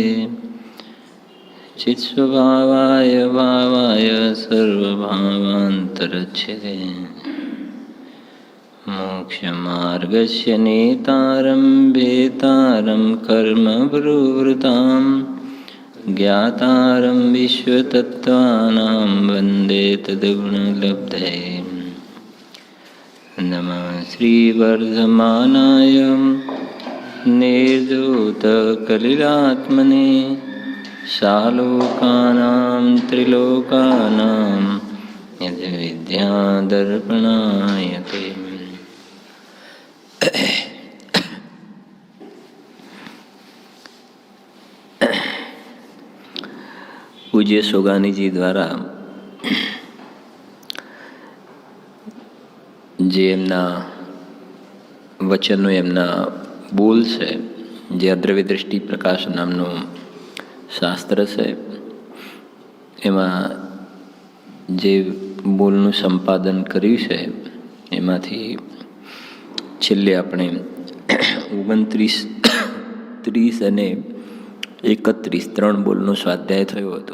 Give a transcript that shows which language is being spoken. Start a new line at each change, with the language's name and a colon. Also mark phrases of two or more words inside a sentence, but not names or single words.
Sanskrit: चित्स्वभावाय भावाय सर्वभावान्तरच्छिदे मोक्षमार्गस्य नेतारं भेतारं कर्मभृवृतां ज्ञातारं विश्वतत्त्वानां वन्दे तद्गुणलब्धये नमः श्रीवर्धमानाय निर्धूतकलिलात्मने सालोकानां त्रिलोकानां यद्विद्यादर्पणाय ते
Gujarati: પૂજ્ય સોગાનીજી દ્વારા જે એમના વચનો એમના બોલ છે, જે અદ્રવ્ય દૃષ્ટિ પ્રકાશ નામનું શાસ્ત્ર છે, એમાં જે બોલનું સંપાદન કર્યું છે એમાંથી છેલ્લે આપણે 29, 30 અને 31 3 બોલનો સ્વાધ્યાય થયો હતો.